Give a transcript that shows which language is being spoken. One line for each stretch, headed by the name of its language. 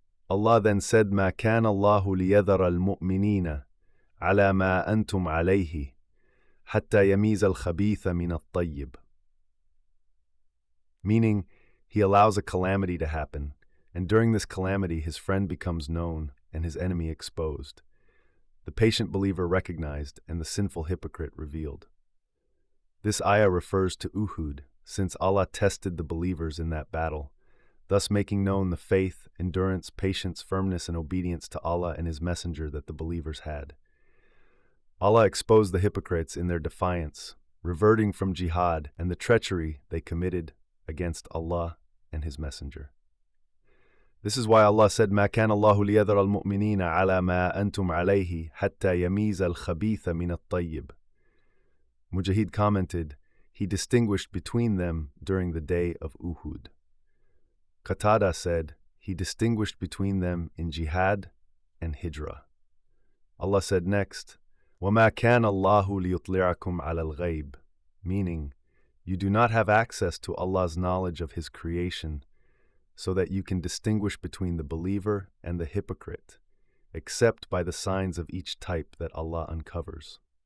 English: Allah then said,
Arabic: مَا كَانَ اللَّهُ لِيَذَرَ الْمُؤْمِنِينَ عَلَى مَا أَنْتُمْ عَلَيْهِ حَتَّى يَمِيزَ الْخَبِيثَ مِنَ الطَّيِّبِ.
English: Meaning, He allows a calamity to happen, and during this calamity his friend becomes known and his enemy exposed, the patient believer recognized and the sinful hypocrite revealed. This ayah refers to Uhud, since Allah tested the believers in that battle, thus making known the faith, endurance, patience, firmness, and obedience to Allah and His Messenger that the believers had. Allah exposed the hypocrites in their defiance, reverting from jihad, and the treachery they committed against Allah and His Messenger. This is why Allah said,
Arabic: مَا كَانَ اللَّهُ لِيَذَرَ الْمُؤْمِنِينَ عَلَى مَا أَنْتُمْ عَلَيْهِ حَتَّى يَمِيزَ الْخَبِيثَ مِنَ الطَّيِّبِ.
English: Mujahid commented, He distinguished between them during the day of Uhud. Qatada said, He distinguished between them in jihad and hijrah. Allah said next,
Arabic: وَمَا كَانَ اللَّهُ لِيُطْلِعَكُمْ عَلَى الْغَيْبِ,
English: meaning, you do not have access to Allah's knowledge of His creation, so that you can distinguish between the believer and the hypocrite, except by the signs of each type that Allah uncovers.